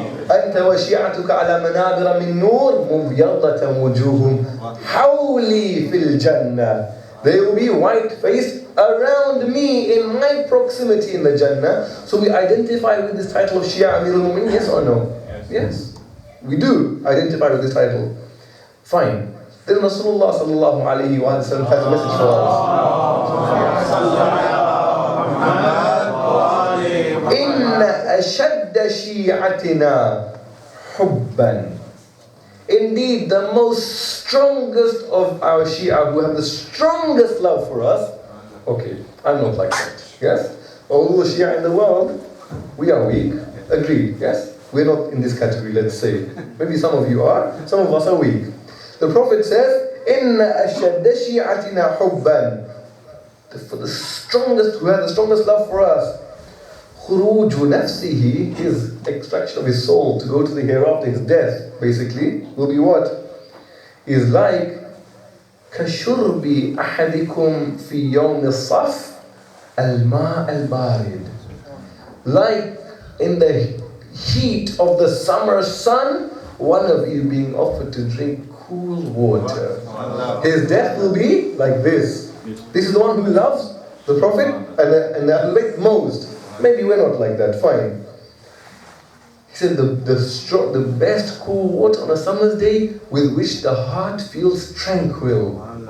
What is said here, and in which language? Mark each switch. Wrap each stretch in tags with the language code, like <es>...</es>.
<ar>أنت وشيعتك على منابر من نور مبيضة وجوههم حولي في الجنة.</ar> <en>They will be white-faced around me in my proximity in the Jannah. So we identify with this title of Shia Amir al-Mu'minin, yes or no? Yes. We do identify with this title. Fine. Then Rasulullah sallallahu alayhi wa sallam has a message for us.</en> <ar>أشد شيعتنا حبا.</ar> <en>Indeed, the most strongest of our Shia, who have the strongest love for us. Okay, I'm not like that. Yes? All the Shia in the world, we are weak. Agreed. Yes? We're not in this category, let's say. Maybe some of you are, some of us are weak. The Prophet says,</en> <ar>إِنَّ أَشَدَّ شِيعَتِنَا حُبًّا.</ar> <en>For the strongest, who have the strongest love for us,</en> <ar>خُرُوجُ نَفْسِهِ,</ar> <en>his extraction of his soul to go to the hereafter, his death, basically, will be what?</en> <ar>is like كشرب أحدكم في يوم الصف الماء البارد.</ar> <en>Like in the heat of the summer sun, one of you being offered to drink cool water. His death will be like this. This is the one who loves the Prophet and the Ahlul Bayt most. Maybe we're not like that, fine. He said the best cool water on a summer's day with which the heart feels tranquil.</en>